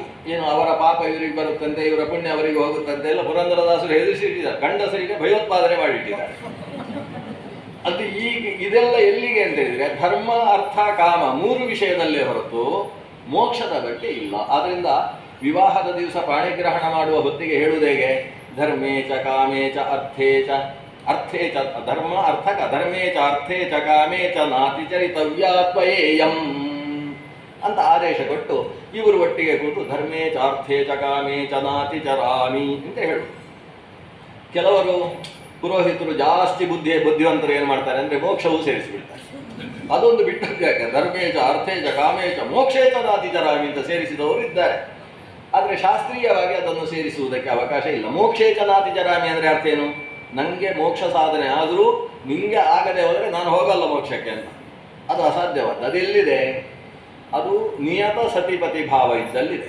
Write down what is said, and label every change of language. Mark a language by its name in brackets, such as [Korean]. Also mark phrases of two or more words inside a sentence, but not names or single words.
[Kannada] ಏನು ಅವರ ಪಾಪ ಇವರಿಗೆ ಬರುತ್ತಂತೆ, ಇವರ ಪುಣ್ಯ ಅವರಿಗೆ ಹೋಗುತ್ತಂತೆ ಎಲ್ಲ ಪುರಂದರದಾಸರು ಹೆದರಿಸಿಟ್ಟಿದ್ದಾರೆ. ಗಂಡಸರಿಗೆ ಭಯೋತ್ಪಾದನೆ ಮಾಡಿಟ್ಟಿದ್ದಾರೆ. ಅದು ಈಗ ಇದೆಲ್ಲ ಎಲ್ಲಿಗೆ ಅಂತ ಹೇಳಿದರೆ ಧರ್ಮ, ಅರ್ಥ, ಕಾಮ 3 ವಿಷಯದಲ್ಲೇ ಹೊರತು ಮೋಕ್ಷದ ಬಗ್ಗೆ ಇಲ್ಲ. ಆದ್ದರಿಂದ ವಿವಾಹದ ದಿವಸ ಪಾಣಿಗ್ರಹಣ ಮಾಡುವ ಹೊತ್ತಿಗೆ ಹೇಳುವುದೇಗೆ? [Sanskrit] ಧರ್ಮೇ ಚ ಕಾಮೇ ಚ ಅರ್ಥೇ ಚ ಧರ್ಮ ಅರ್ಥಕ ಧರ್ಮೇ ಚ ಅರ್ಥೇ ಚ ಕಾಮೇ ಚ ನಾತಿ ಚರಿತವ್ಯಾತ್ವಯೇಯಂ [Kannada] ಅಂತ ಆದೇಶ ಕೊಟ್ಟು ಇವರು ಒಟ್ಟಿಗೆ ಕೂತು [Sanskrit] ಧರ್ಮೇ ಚ ಅರ್ಥೇ ಚ ಕಾಮೇ ಚ ನಾತಿ ಚರಾಮಿ [Kannada] ಅಂತ ಹೇಳು. ಕೆಲವರು ಪುರೋಹಿತರು ಜಾಸ್ತಿ ಬುದ್ಧಿವಂತರು ಏನು ಮಾಡ್ತಾರೆ ಅಂದರೆ ಮೋಕ್ಷವೂ ಸೇರಿಸಿಬಿಡ್ತಾರೆ. ಅದೊಂದು ಬಿಟ್ಟದ್ದು ಯಾಕೆ? [Sanskrit] ಧರ್ಮೇ ಚ ಅರ್ಥೇ ಚ ಕಾಮೇ ಚ ಮೋಕ್ಷೇ ಚ ನಾತಿ ಚರಾಮಿ [Kannada] ಅಂತ ಸೇರಿಸಿದವರು ಇದ್ದಾರೆ. ಆದರೆ ಶಾಸ್ತ್ರೀಯವಾಗಿ ಅದನ್ನು ಸೇರಿಸುವುದಕ್ಕೆ ಅವಕಾಶ ಇಲ್ಲ. [Sanskrit] ಮೋಕ್ಷೇ ಚ ನಾತಿ ಚರಾಮಿ [Kannada] ಅಂದರೆ ಅರ್ಥ ಏನು? ನನಗೆ ಮೋಕ್ಷ ಸಾಧನೆ ಆದರೂ ನಿಮಗೆ ಆಗದೆ ಹೋದರೆ ನಾನು ಹೋಗಲ್ಲ ಮೋಕ್ಷಕ್ಕೆ ಅಂತ. ಅದು ಅಸಾಧ್ಯವಾದ. ಅದೆಲ್ಲಿದೆ? ಅದು ನಿಯತ ಸತಿಪತಿ ಭಾವ ಇದ್ದಲ್ಲಿದೆ.